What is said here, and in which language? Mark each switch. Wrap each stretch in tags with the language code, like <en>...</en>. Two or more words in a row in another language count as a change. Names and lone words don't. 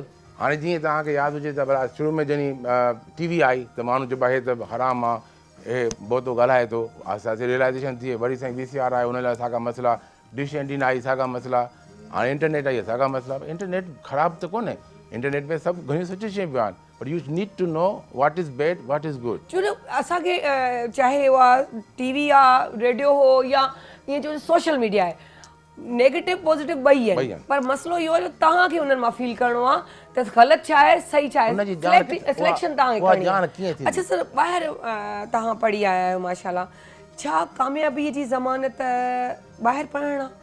<sd>हाणे जीअं तव्हांखे यादि हुजे त भला शुरू में जॾहिं TV आई त माण्हू चइबो आहे हे त हराम आहे हे बहुतो ॻाल्हाए थो आहिस्ते आहिस्ते रियलाइज़ेशन थी वरी साईं VCR आहे हुन लाइ साॻा मसइला</sd> <en>dish antenna</en> <sd>आई साॻा मसइला हाणे इंटरनेट आई असांखा मसइला इंटरनेट ख़राबु त कोन्हे इंटरनेट में सभु घणियूं सुठियूं शयूं पियूं आहिनि</sd> <en>but you need to know what is bad what is good</en> <sd>छो जो असांखे चाहे उहा टीवी आहे रेडियो हो या ईअं जो</sd> <en>social media</en> <sd>आहे</sd> <en>negative positive</en> <sd>ॿई आहिनि पर मसइलो इहो आहे जो तव्हांखे उन्हनि मां फील करिणो आहे त ग़लति छा आहे सही छा उनजी आहे ॼाण सिलेक्शन उहा ॼाण तव्हांखे कीअं थींदी? अच्छा सर ॿाहिरि तव्हां पढ़ी आया आहियो माशाल्लाह छा कामयाबीअ जी ज़मानत ॿाहिरि पढ़णु आहे</sd>